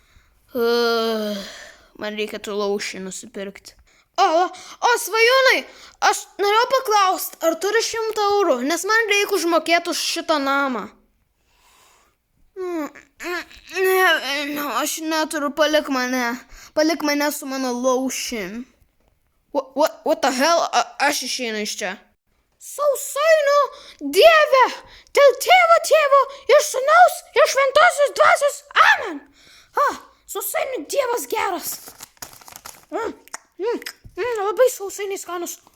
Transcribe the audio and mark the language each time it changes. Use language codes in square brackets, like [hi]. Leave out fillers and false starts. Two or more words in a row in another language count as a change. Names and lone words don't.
[lt] Man reikėtų lotion nusipirkti. O, svajonai, aš norėjau paklausti, ar turi 100 eurų, nes man reikia užmokėti už šitą namą. Ne, aš neturiu, palik mane su mano lotion. [en] What the hell, [lt] aš išeinu iš čia. Sausainių Dieve, dėl tėvo ir sūnaus ir šventosios dvasios, amen. Sausainių Dievas geras. Labai sausainiai skanus.